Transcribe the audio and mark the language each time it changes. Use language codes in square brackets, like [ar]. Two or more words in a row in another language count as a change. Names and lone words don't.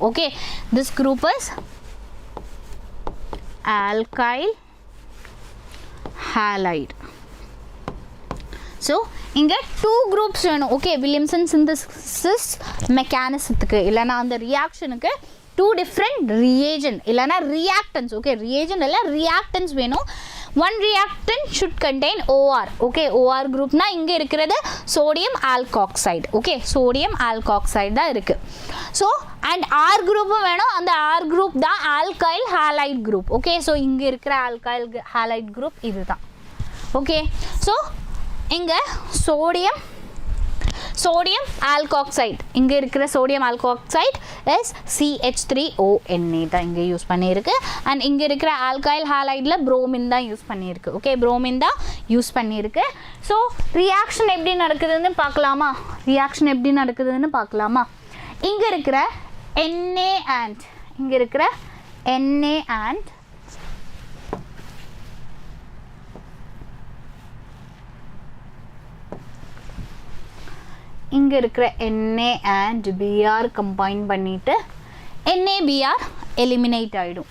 [en] Okay, this group is alkyl halide. [ta] ஸோ இங்கே 2 குரூப்ஸ் வேணும். ஓகே, வில்லியம்சன் [en] synthesis mechanismத்துக்கு [ta] இல்லைனா அந்த ரியாக்ஷனுக்கு [en] 2 different reagent [ta] இல்லனா reactants. Okay, reagent இல்ல reactants வேணும். [en] One reactant should contain OR. Okay, OR group [ta] na இங்க இருக்கிறது [en] sodium alkoxide. Okay, sodium alkoxide [ta] தான் இருக்கு. [en] So and R group [ta] வேணும். அந்த [en] R group [ta] தான் [en] alkyl halide group. Okay, so [ta] இங்க இருக்கிற [en] alkyl halide group [ta] இதுதான். [en] Okay, so [ta] இங்க [en] sodium alkoxide [ta] இங்க இருக்கிற [en] sodium alkoxide is CH3ONA [ta] தான் இங்க யூஸ் பண்ணிருக்கு. and இங்க இருக்கிற [en] alkyl halideல [ta] bromine தான் யூஸ் பண்ணிருக்கு. [en] okay, bromine [ta] தான் யூஸ் பண்ணிருக்கு. [en] so reaction எப்படி நடக்குதுன்னு பார்க்கலாமா? [ta] இங்க இருக்கிற [en] Na and [ta] இங்க இருக்கிற [en] Na and [ta] இங்க இருக்கிற [en] Na and Br combine [ta] பண்ணிட்டு [en] NaBr eliminate [ta] ஆயிடும்.